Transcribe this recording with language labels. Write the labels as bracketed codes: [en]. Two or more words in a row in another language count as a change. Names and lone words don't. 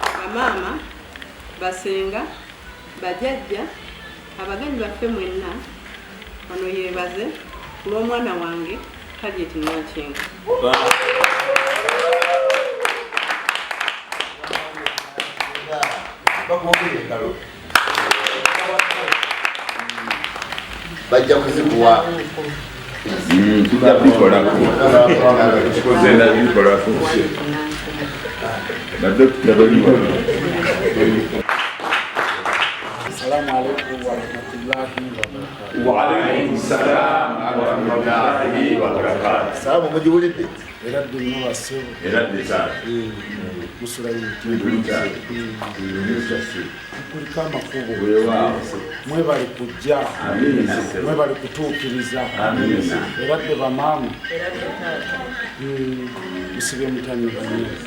[lg] bamaama basenga bajjajja abagenyi baffe mwenna ono yeebaze ku lw'omwana wange Harriet Nankinga. bajja kuzikuwa [ar] السلام عليكم ورحمة الله وبركاته. وعليكم السلام ورحمة الله وبركاته. [lg] Salamu mujibulidde. Eradde nnyo wassebo. Eradde sana. Musulayi. Kuliko amakubo. Mwebale kujja. Mwebale kutuukiriza. Eradde bamaama. Musibe mutanyiganye.